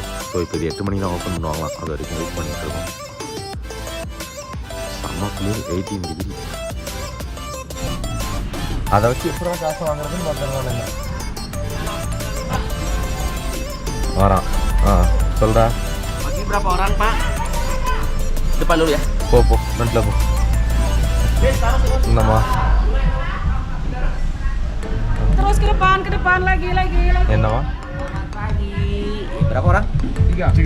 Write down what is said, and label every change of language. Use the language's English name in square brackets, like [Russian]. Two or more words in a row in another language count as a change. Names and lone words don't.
[Tamil] ஸோ இப்போ இது 8 மணிக்கு தான் ஓப்பன் பண்ணுவாங்களாம். அது வரைக்கும் வெயிட் பண்ணிட்டு இருக்கோம். செம்ம குளிர், 18 டிகிரி. அதை வச்சு எப்படா காசு வாங்குறதுன்னு பார்த்துருவாங்க. வரான். சொல்றா. [Indonesian] Bagi berapa orang, Pak? Depan dulu ya. [Tamil] போ ஃப்ரண்ட்ல போ. என்னம்மா? [Indonesian] Terus ke depan lagi. [Tamil] என்னம்மா? [Indonesian] Pagi. Berapa orang? 3.